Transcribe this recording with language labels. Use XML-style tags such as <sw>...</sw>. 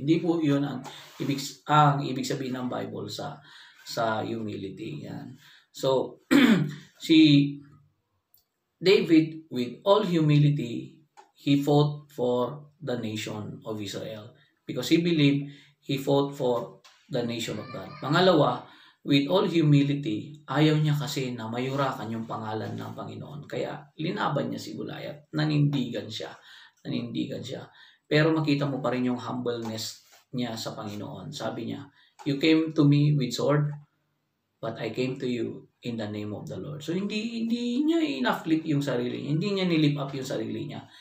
<tl>Hindi po yun ang ibig sabihin ng Bible sa humility. Yan.</tl> <en>So,</en> <tl>si David,</tl> <en>with all humility, he fought for the nation of Israel. Because he believed he fought for the nation of God.</en> <tl>Pangalawa,</tl> <en>with all humility,</en> <tl>ayaw niya kasi na mayurakan yung pangalan ng Panginoon. Kaya linaban niya si Goliath. Nanindigan siya. Pero makita mo pa rin yung humbleness niya sa Panginoon. Sabi niya,</tl> <en>you came to me with sword but I came to you in the name of the Lord.</en> <tl>So hindi niya ina-flip yung sarili niya. Hindi niya nilip up yung sarili niya.</tl>